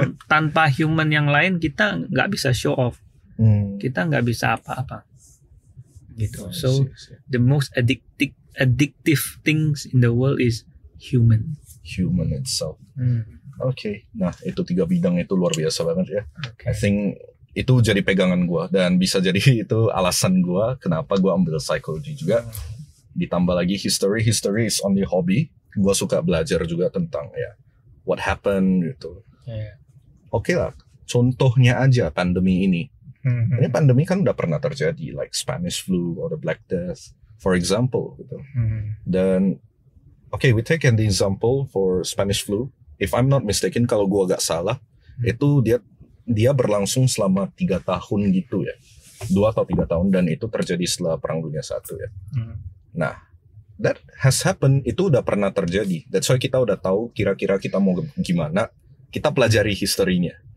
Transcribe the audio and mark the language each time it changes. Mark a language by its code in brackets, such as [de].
[id] Tanpa human yang lain kita nggak bisa show off. Kita nggak bisa apa-apa. Gitu. [en] So the most addictive things in the world is human. Human itself. [id] Nah itu 3 bidang itu luar biasa banget ya. [en] I think [id] itu jadi pegangan gue dan bisa jadi itu alasan gue kenapa gue ambil psychology juga. Ditambah lagi [en] history is only hobby. [id] Gue suka belajar juga tentang [en] what happened [id] gitu. Oke lah, contohnya aja pandemi ini. Ini pandemi kan udah pernah terjadi, [en] like Spanish flu or the Black Death, for example [id] gitu. [en] Dan we take an example for Spanish flu. If I'm not mistaken, [id] kalau gue agak salah, itu dia berlangsung selama 3 tahun gitu ya, 2 atau 3 tahun, dan itu terjadi setelah Perang Dunia I ya. Nah, [en] that has happened, [id] itu udah pernah terjadi. [en] That's why [id] kita udah tahu kira-kira kita mau gimana. Kita pelajari historinya.